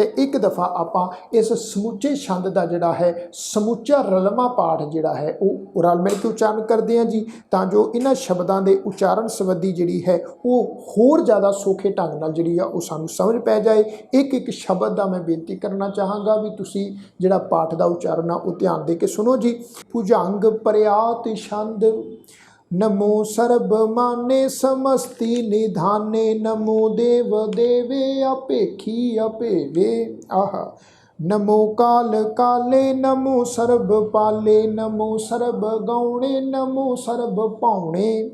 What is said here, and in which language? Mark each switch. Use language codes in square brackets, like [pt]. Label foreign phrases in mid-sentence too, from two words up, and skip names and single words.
[pa] ਇੱਕ ਦਫਾ ਆਪਾਂ ਇਸ ਸਮੁੱਚੇ ਛੰਦ ਦਾ ਜਿਹੜਾ ਹੈ ਸਮੁੱਚਾ ਰਲਵਾਂ ਪਾਠ ਜਿਹੜਾ ਹੈ ਉਹ ਰਲ ਮਿਲ ਕੇ ਉਚਾਰਨ ਕਰਦੇ ਹਾਂ ਜੀ, ਤਾਂ ਜੋ ਇਹਨਾਂ ਸ਼ਬਦਾਂ ਦੇ ਉਚਾਰਨ ਸੰਬੰਧੀ ਜਿਹੜੀ ਹੈ ਉਹ ਹੋਰ ਜ਼ਿਆਦਾ ਸੌਖੇ ਢੰਗ ਨਾਲ ਜਿਹੜੀ ਆ ਉਹ ਸਾਨੂੰ ਸਮਝ ਪੈ ਜਾਏ। ਇੱਕ ਇੱਕ ਸ਼ਬਦ ਦਾ ਮੈਂ ਬੇਨਤੀ ਕਰਨਾ ਚਾਹਾਂਗਾ ਵੀ ਤੁਸੀਂ ਜਿਹੜਾ ਪਾਠ ਦਾ ਉਚਾਰਨ ਆ ਉਹ ਧਿਆਨ ਦੇ ਕੇ ਸੁਣੋ ਜੀ। [bra] ਭੁਜੰਗ ਪ੍ਰਿਆਤ ਛੰਦ नमो सर्व माने समस्ति निधाने नमो देव देवे अपेखी अपेवे आहा नमो काल काले नमो सर्व पाले नमो सर्व गौणे नमो सर्व पावणे